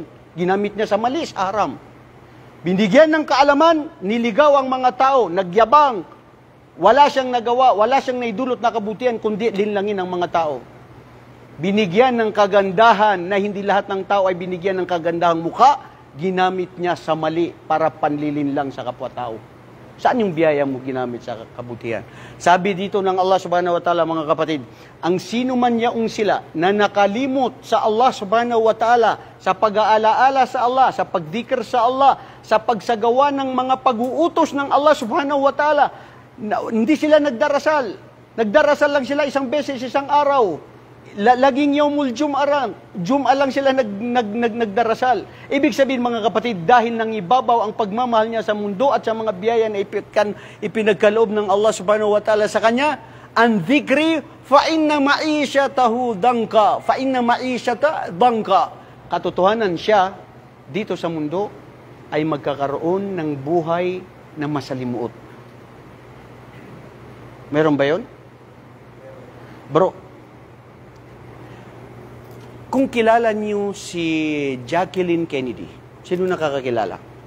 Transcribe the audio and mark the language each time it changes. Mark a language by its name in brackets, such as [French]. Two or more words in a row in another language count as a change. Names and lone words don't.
[Filipino] Ginamit niya sa mali, sa haram. Binigyan ng kaalaman, niligaw ang mga tao, nagyabang, wala siyang nagawa, wala siyang naidulot na kabutihan, kundi linlangin ang mga tao. Binigyan ng kagandahan na hindi lahat ng tao ay binigyan ng kagandahang mukha, ginamit niya sa mali para panlilinlang sa kapwa-tao. Saan yung biyaya mo ginamit sa kabutihan? Sabi dito ng Allah [Arabic] سبحانه وتعالى, [Filipino] mga kapatid, ang sino man yaong sila na nakalimot sa Allah [Arabic] سبحانه وتعالى, [Filipino] sa pag-aalaala sa Allah, sa pagdikir sa Allah, sa pagsagawa ng mga pag-uutos ng Allah [Arabic] سبحانه وتعالى, [Filipino] hindi sila nagdarasal. Nagdarasal lang sila isang beses, isang araw. laging [Arabic] يوم الجمعة [Filipino] lang sila nagdarasal. Ibig sabihin mga kapatid, dahil nang ibabaw ang pagmamahal niya sa mundo at sa mga biyaya na ipinagkaloob ng Allah [Arabic] سبحانه وتعالى [Filipino] sa kanya, ang dhikri, [Arabic] فإن معيشته ضنكا. فإن معيشة ضنكا. [Filipino] Katotohanan siya, dito sa mundo, ay magkakaroon ng buhay na masalimuot. Meron ba yun? Bro, kung kilala niyo si Jacqueline Kennedy, sino nakakakilala?